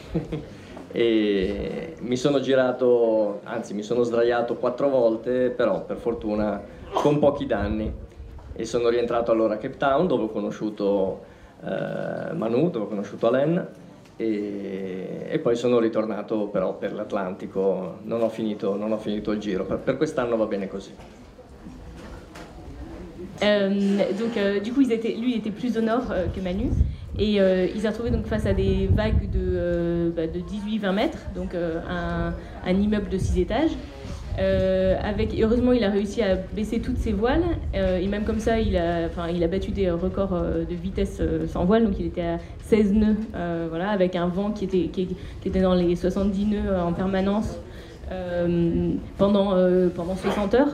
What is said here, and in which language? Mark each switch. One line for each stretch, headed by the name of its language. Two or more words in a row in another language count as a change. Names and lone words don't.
Italian: E mi sono girato, anzi mi sono sdraiato 4 volte, però per fortuna con pochi danni. E sono rientrato allora a Cape Town, dove ho conosciuto Manu, dove ho conosciuto Alain, e poi sono ritornato però per l'Atlantico. Non ho finito il giro, per quest'anno va bene così.
French: Du coup, lui était plus au nord que Manu, et il s'est retrouvé donc face à des vagues de 18-20 mètres, donc un immeuble de 6 étages. Heureusement, il a réussi à baisser toutes ses voiles, et même comme ça, il a battu des records de vitesse sans voile, donc il était à 16 nœuds, voilà, avec un vent qui était dans les 70 nœuds en permanence pendant 60 heures.